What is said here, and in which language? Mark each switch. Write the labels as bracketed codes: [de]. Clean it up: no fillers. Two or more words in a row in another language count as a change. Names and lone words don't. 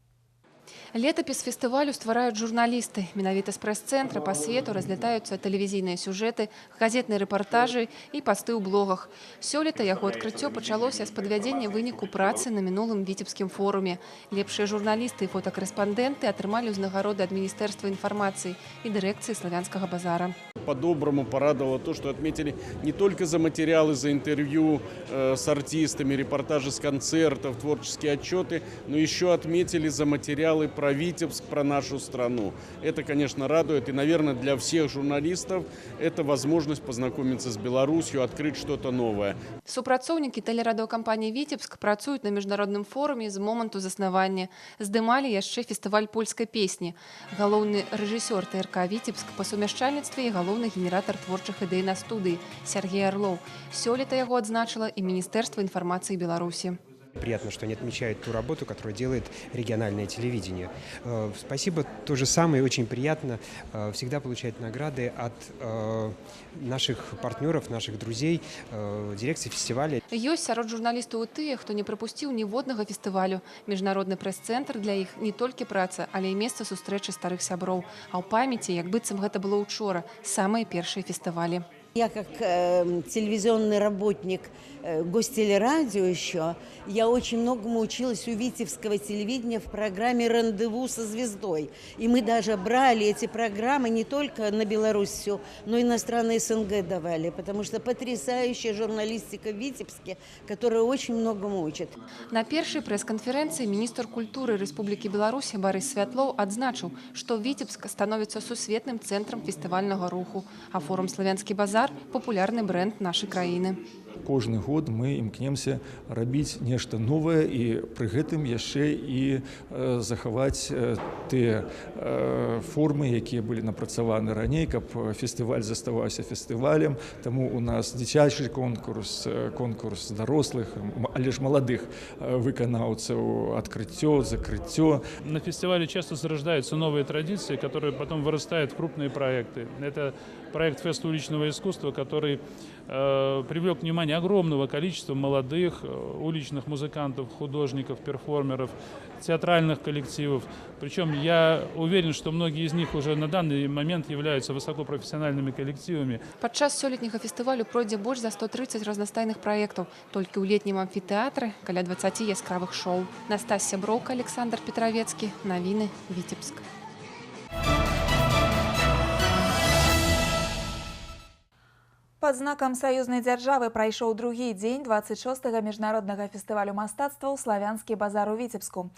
[be] Летапіс фестывалю ствараюць журналісты. Менавіта з прэс-цэнтра па свету разлятаюцца тэлевізійныя сюжэты, газетныя рэпартажы і пасты ў блогах. Сёлета яго адкрыццё пачалося з падвядзення выніку працы на мінулым віцебскім форуме. Лепшыя журналісты і фотакарэспандэнты атрымалі ўзнагароды ад Міністэрства інфармацыі і дырэкцыі славянскага базара. [ru] По-доброму порадовало то, что отметили не только за материалы, за интервью с артистами, репортажи с концертов, творческие отчеты, но еще отметили за материалы про Витебск, про нашу страну. Это, конечно, радует. И, наверное, для всех журналистов это возможность познакомиться с Беларусью, открыть что-то новое. [be] Супрацоўнікі тэлерадыёкампаніі «Віцебск» працуюць на міжнародным форуме з моманту заснавання. Здымалі яшчэ фестываль польскай песні. Галоўны рэжысёр ТРК «Віцебск» па сумяшчальніцтве і галоўны генератор творчых ідэй на студыі Сергей Орлов. Сёлета яго адзначыла і Міністэрства інфармацыі Беларусі. [ru] Приятно, что они отмечают ту работу, которую делает региональное телевидение. Спасибо, то же самое, очень приятно всегда получать награды от наших партнеров, наших друзей, дирекции фестиваля. [be] Ёсць сярод журналістаў і тыя, хто не прапусціў ніводнага фестывалю. Міжнародны прэс-цэнтр для іх не толькі праца, але і месца сустрэчы старых сяброў. А ў памяці, як быццам гэта было учора, самыя першыя фестывалі. [ru] Я как телевизионный работник гостелерадио еще, я очень многому училась у витебского телевидения в программе «Рандеву со звездой». И мы даже брали эти программы не только на Беларусь всю, но и на страны СНГ давали, потому что потрясающая журналистика в Витебске, которая очень многому учит. [be] На першай прэс-канферэнцыі міністр культуры Рэспублікі Беларусь Барыс Святлоў адзначыў, што Витебск становіцца сусветным цэнтрам фестывальнага руху, а форум «Славянскі базар» – популярны бренд нашай краіны. Кожны год мы імкнемся рабіць нешта новае і пры гэтым яшчэ і захаваць тыя формы, якія былі напрацаваны раней, каб фестываль заставаўся фестывалем. Таму у нас дзіцячы конкурс, конкурс дарослых, але ж маладых выканаўцаў, адкрыццё, закрыццё. [ru] На фестивале часто зарождаются новые традиции, которые потом вырастают в крупные проекты. Это проект «Фест уличного искусства», который привлек внимание огромного количества молодых уличных музыкантов, художников, перформеров, театральных коллективов. Причем я уверен, что многие из них уже на данный момент являются высокопрофессиональными коллективами. [be] Падчас сёлетняга фестывалю пройдзе больш за 130 разнастайных праектаў. Толькі ў летнім амфітэатры каля 20 яскравых шоу. Настасья Броўка, Александр Петровецкі. Навіны, Витебск. Пад знакам саюзнай дзяржавы прайшоў другі дзень 26-го міжнароднага фестывалю мастацтва ў славянскі базар у Віцебску.